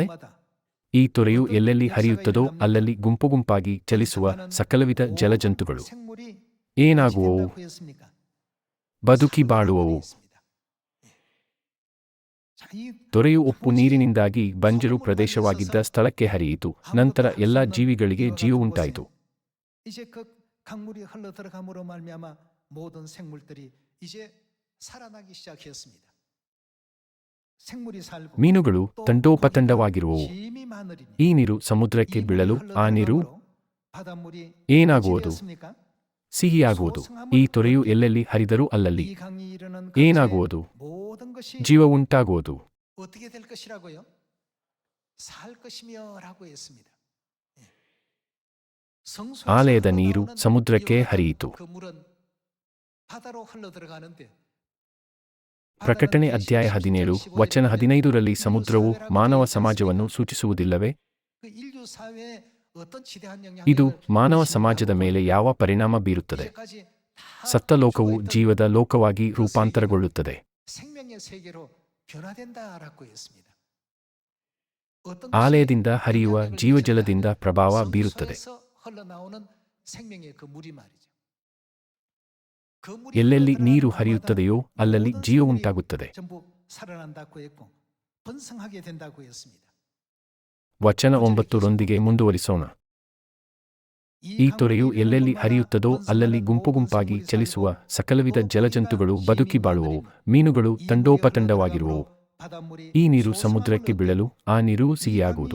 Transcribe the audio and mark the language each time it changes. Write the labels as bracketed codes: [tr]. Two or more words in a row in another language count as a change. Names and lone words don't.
[kn] ಈ ತೊರೆಯು ಎಲ್ಲೆಲ್ಲಿ ಹರಿಯುತ್ತದೋ ಅಲ್ಲಲ್ಲಿ ಗುಂಪುಗುಂಪಾಗಿ ಚಲಿಸುವ ಸಕಲವಿಧ ಜಲಜಂತುಗಳು ಏನಾಗುವವು? ಬದುಕಿ ಬಾಳುವವು. ತೊರೆಯು ಉಪ್ಪು ನೀರಿನಿಂದಾಗಿ ಬಂಜರು ಪ್ರದೇಶವಾಗಿದ್ದ ಸ್ಥಳಕ್ಕೆ ಹರಿಯಿತು. ನಂತರ ಎಲ್ಲಾ ಜೀವಿಗಳಿಗೆ ಜೀವವುಂಟಾಯಿತು. [ko] 이제 그 강물이 흘러 들어감으로 말미암아 모든 생물들이 이제 살아나기 시작했습니다. 생물이 살고 [kn] ಮೀನುಗಳು ತಂಡೋಪತಂಡವಾಗಿರುವವು. [ko] 힘이 많으리니 [kn] ಈ ನೀರು ಸಮುದ್ರಕ್ಕೆ ಬೀಳಲು ಆ ನೀರು [ko] 바닷물이 [kn] ಏನಾಗುವುದು? ಸಿಹಿಯಾಗುವುದು. ಈ ತೊರೆಯು ಎಲ್ಲೆಲ್ಲಿ ಹರಿದರೂ ಅಲ್ಲಲ್ಲಿ [ko] 이 강이 이르는 [kn] ಏನಾಗುವುದು? [ko] 모든 것이 [kn] ಜೀವವುಂಟಾಗುವುದು. [ko] 어떻게 될 것이라고요? 살 것이며라고 했습니다. [kn] ಆಲಯದ ನೀರು ಸಮುದ್ರಕ್ಕೆ ಹರಿಯಿತು. [ko] 그 물은 바다로 흘러 들어가는데 [kn] ಪ್ರಕಟಣೆ ಅಧ್ಯಾಯ 17 ವಚನ 15ರಲ್ಲಿ ಸಮುದ್ರವು ಮಾನವ ಸಮಾಜವನ್ನು ಸೂಚಿಸುವುದಿಲ್ಲವೇ? [ko] 그 인류 사회에 어떤 지대한 [kn] ಇದು [ko] 영향을 [kn] ಮಾನವ ಸಮಾಜದ ಮೇಲೆ ಯಾವ ಪರಿಣಾಮ ಬೀರುತ್ತದೆ? [ko] 이제까지 다 [kn] ಸತ್ತ ಲೋಕವು ಜೀವದ ಲೋಕವಾಗಿ ರೂಪಾಂತರಗೊಳ್ಳುತ್ತದೆ. [ko] 생명의 세계로 변화된다라고 했습니다. 어떤 [kn] ಆಲಯದಿಂದ ಹರಿಯುವ ಜೀವಜಲದಿಂದ ಪ್ರಭಾವ ಬೀರುತ್ತದೆ. [ko] 소에서 흘러나오는 생명의 그 물이 말이죠. 그 물이 [kn] ಎಲ್ಲೆಲ್ಲಿ [ko] 흘러들어가는 [kn] ನೀರು [ko] 곳마다 [kn] ಹರಿಯುತ್ತದೆಯೋ ಅಲ್ಲಲ್ಲಿ [ko] 모든 [kn] ಜೀವ [ko] 생물이 [kn] ಉಂಟಾಗುತ್ತದೆ. [ko] 전부 살아난다고 했고 번성하게 된다고 했습니다. [kn] ವಚನ 9ರೊಂದಿಗೆ ಮುಂದುವರಿಸೋಣ. ಈ ತೊರೆಯು ಎಲ್ಲೆಲ್ಲಿ ಹರಿಯುತ್ತದೋ ಅಲ್ಲಲ್ಲಿ ಗುಂಪುಗುಂಪಾಗಿ ಚಲಿಸುವ ಸಕಲವಿಧ ಜಲಜಂತುಗಳು ಬದುಕಿ ಬಾಳುವವು. ಮೀನುಗಳು ತಂಡೋಪತಂಡವಾಗಿರುವವು. ಈ ನೀರು ಸಮುದ್ರಕ್ಕೆ ಬೀಳಲು ಆ ನೀರು ಸಿಹಿಯಾಗುವುದು.